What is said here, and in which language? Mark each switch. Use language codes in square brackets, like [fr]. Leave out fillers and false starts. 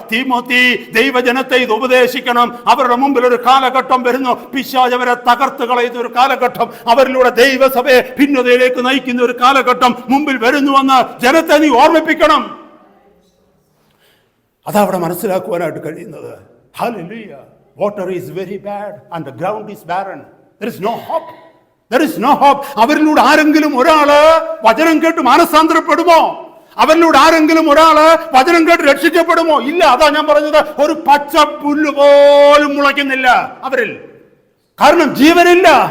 [ml] തീമോത്തി, ദൈവജനത്തെ ഇത് ഉപദേശിക്കണം. അവരുടെ മുമ്പിൽ ഒരു കാലഘട്ടം വരുന്നു, പിശാച് അവരെ തകർത്ത് കളയുന്ന ഒരു കാലഘട്ടം, അവരിലൂടെ ദൈവസഭയെ ഭിന്നതയിലേക്ക് നയിക്കുന്ന ഒരു കാലഘട്ടം മുമ്പിൽ വരുന്നുവെന്ന് ജനത്തെ നീ ഓർമ്മിപ്പിക്കണം. അതവിടെ മനസ്സിലാക്കുവാനായിട്ട് കഴിയുന്നത്. Hallelujah. [en] Water is very bad and the ground is barren. There is no hope. There is no hope. [ml] അവരിലൂടെ ആരെങ്കിലും ഒരാള് വചനം കേട്ട് മാനസാന്തരപ്പെടുമോ? അവരിലൂടെ ആരെങ്കിലും ഒരാള് വചനം കേട്ട് രക്ഷിക്കപ്പെടുമോ? ഇല്ല. അതാ ഞാൻ പറഞ്ഞത്, ഒരു പച്ച പുല്ല് പോലും മുളയ്ക്കുന്നില്ല അവരിൽ. കാരണം ജീവനില്ല.